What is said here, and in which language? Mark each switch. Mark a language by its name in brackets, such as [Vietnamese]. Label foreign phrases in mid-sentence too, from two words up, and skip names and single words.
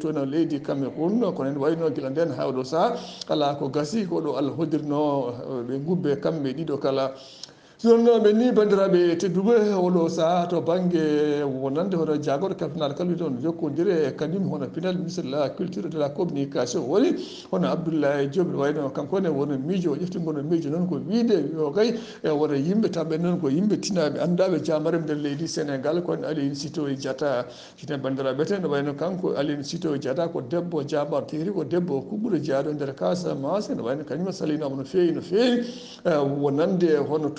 [Fula] toon leydi Cameroun kono en wayno guila nden ha oɗo saaha ala ko gasi ko ɗo Allah hoddirno ɓe gubbe kamɓe ɗiɗo kala jonnoɓe ni bandiraɓe tedduɓe oɗo saaha to banggue wonande hono jagoro kalfinal kala wiyde on jokkodire e kañum hono pinal [French] ministre de la culture de la communication [Fula] woni hono Abdoulaye Diop wayno kankone wono miijo o ƴefti gono miijo noon ko wiide yo kay e wono yimɓe taɓɓe noon ko yimɓe tinaɓe andaɓe jamarem nder leydi Sénégal kono Aline Sitoé Diatta hiten bandiraɓe ten wayno kanko Aline Sitoé Diatta ko debbo jamar teri ko debbo kuɓɓuɗo jaaɗo nder Casamance ne wayno kañum salinama no fewi wonande hono tubakoɓe